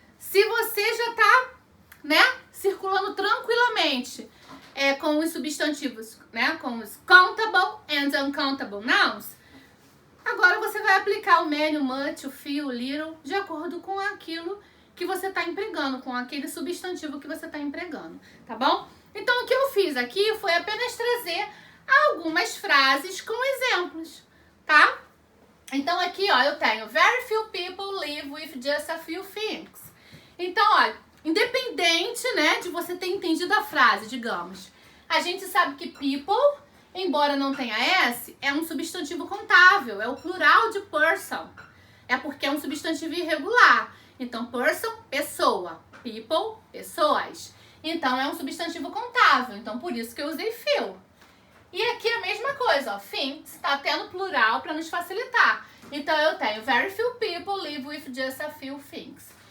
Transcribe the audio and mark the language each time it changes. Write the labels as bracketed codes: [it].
[pt] Se você já tá, né, circulando tranquilamente com os substantivos, né, com os [en] countable and uncountable nouns, [pt] agora você vai aplicar o many, o much, o few, o little, de acordo com aquilo que você está empregando, com aquele substantivo que você está empregando, tá bom? Então, o que eu fiz aqui foi apenas trazer algumas frases com exemplos, tá? Então, aqui, ó, eu tenho [en] very few people live with just a few things. [pt] Então, ó, independente, né, de você ter entendido a frase, digamos, a gente sabe que people, embora não tenha S, é um substantivo contável, é o plural de person. é porque é um substantivo irregular. Então, person, pessoa. People, pessoas. Então, é um substantivo contável. Então, por isso que eu usei few. E aqui a mesma coisa, ó. Things tá tendo plural para nos facilitar. Então, eu tenho [en] very few people live with just a few things.